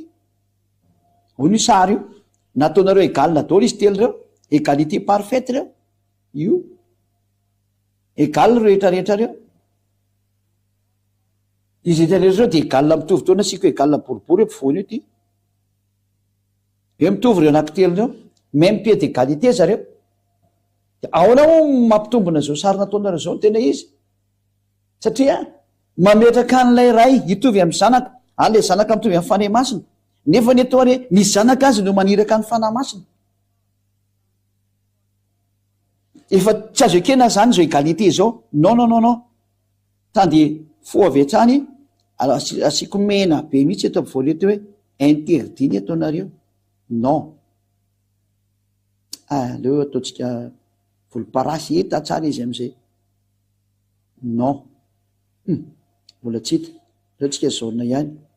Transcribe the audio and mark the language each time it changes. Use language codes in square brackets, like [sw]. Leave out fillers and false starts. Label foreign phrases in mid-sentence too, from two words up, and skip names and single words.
[mg] Ho ny sary io nataonareo égal daholo izy telo reo, [fr] égalité parfaite [mg] reo, io égal rehetrarehetra reo. Izy rehetrarehetra reo de égal mitovy taona sika égal boribory ampovoany io ty. Eo mitovy reo anankitelo reo, [fr] même pied d'égalité zareo. [mg] Ahoana ho mampitombona zao sary nataonareo zao? Tena izy satria mametraka an'ilay ray hitovy amin'ny zanaka, an'ilay zanaka mitovy amin'ny fanahy masina, nefa ny atao hoe ny zanaka azy no maniraka ny fanahy masina. Efa tsy azo ekena zany zao égalité zao. [fr] Non non non non, [mg] tande fo avy hatrany asiko mena be mihitsy eto ampovoany eto hoe interdit ny ataonareo. Non, aleo ataontsika volomparasy eta tsara izy am'izay. Non, mbola tsy hita, ataontsika jaune ihany.